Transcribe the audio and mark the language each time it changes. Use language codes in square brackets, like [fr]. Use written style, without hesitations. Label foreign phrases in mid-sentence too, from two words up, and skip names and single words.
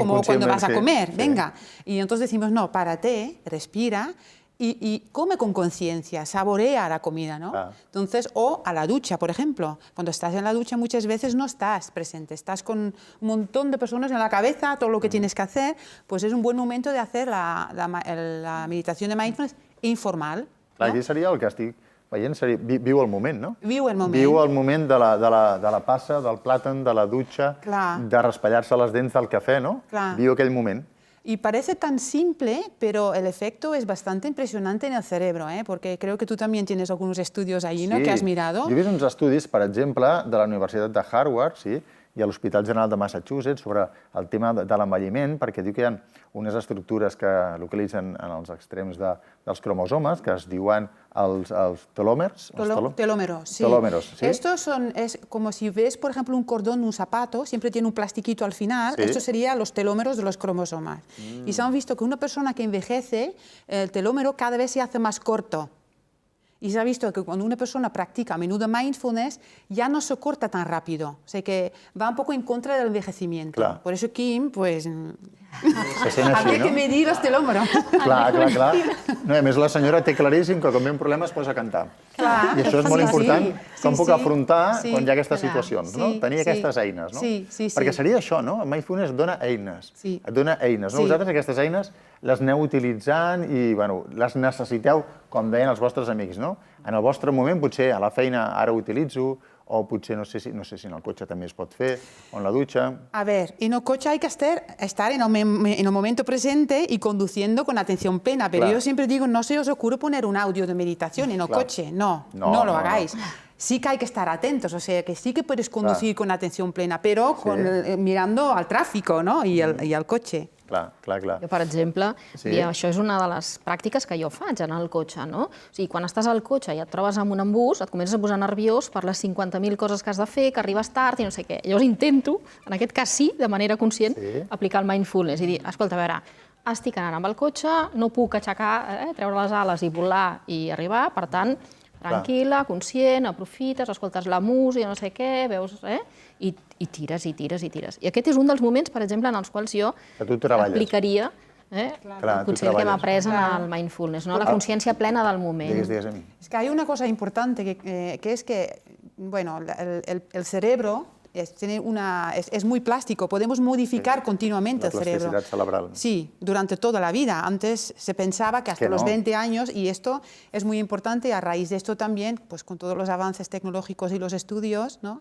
[es] Como cuando vas a comer, venga. Y entonces decimos, no, párate, respira, y come con conciencia, saborea la comida, ¿no? Entonces, o a la ducha, por ejemplo. Cuando estás en la ducha muchas veces no estás presente, estás con un montón de personas en la cabeza, todo lo que tienes que hacer, pues es un buen momento de hacer la meditación de mindfulness informal. [ca] Clar, aquí seria el que estic veient, viu el moment, no? Viu el moment. Viu el moment de la passa, del plàtan, de la dutxa, de raspallar-se les dents del cafè, no? Viu aquell moment. [es] Y parece tan simple, pero el efecto es bastante impresionante en el cerebro, porque creo que tú también tienes algunos estudios allí, ¿no? Que has mirado. [ca] Jo he vist uns estudis, per exemple, de la Universitat de Harvard, i a l'Hospital General de Massachusetts sobre el tema de l'envelliment, perquè diu que hi ha unes estructures que localitzen en els extrems dels cromosomes, que es diuen els telòmers. [es] Telómeros, sí. Telómeros, sí. Estos es como si ves, por ejemplo, un cordón de un zapato, siempre tiene un plastiquito al final, estos serían los telómeros de los cromosomas. Y se han visto que una persona que envejece, el telómero cada vez se hace más corto. Y se ha visto que cuando una persona practica a menudo mindfulness, ya no se corta tan rápido. O sea que va un poco en contra del envejecimiento. [ca] Clar. [es] Por eso Kim, pues, habría que medir los telómeros. [ca] Clar. No, a més, la senyora té claríssim que quan ve un problema es posa a cantar. I això és molt important, com puc afrontar quan hi ha aquestes situacions, no? Tenir aquestes eines, no? Perquè seria això, no? El mindfulness dona eines. Et dona eines, no? Vosaltres aquestes eines les aneu utilitzant i, bueno, les necessiteu, com deien els vostres amics, no? En el vostre moment, potser a la feina ara ho utilitzo, o potser no sé si en el cotxe també es pot fer, o en la dutxa. [es] A ver, en el coche hay que estar en el momento presente y conduciendo con atención plena, pero yo siempre digo, no se os ocurre poner un audio de meditación en el coche, no lo hagáis. Sí que hay que estar atentos, o sea, que sí que puedes conducir con atención plena, però mirando al tráfico, ¿no? Y al coche. [ca] Clar. Jo, per exemple, això és una de les pràctiques que jo faig en el cotxe, no? O sigui, quan estàs al cotxe i et trobes amb un embús, et comences a posar nerviós per les 50.000 coses que has de fer, que arribes tard i no sé què. Llavors intento, en aquest cas sí, de manera conscient, aplicar el mindfulness i dir, escolta, a veure, estic anant amb el cotxe, no puc aixecar, treure les ales i volar i arribar, per tant, tranquil·la, conscient, aprofites, escoltes la música, no sé què, veus, i tires. I aquest és un dels moments, per exemple, en els quals jo aplicaria el consell que hem après en el mindfulness, la consciència plena del moment. [es] Es que hay una cosa importante que es que, bueno, el cerebro es muy plástico, podemos modificar continuamente el cerebro. La plasticidad cerebral. Sí, durante toda la vida. Antes se pensaba que hasta los 20 años, y esto es muy importante, a raíz de esto también, pues con todos los avances tecnológicos y los estudios, ¿no?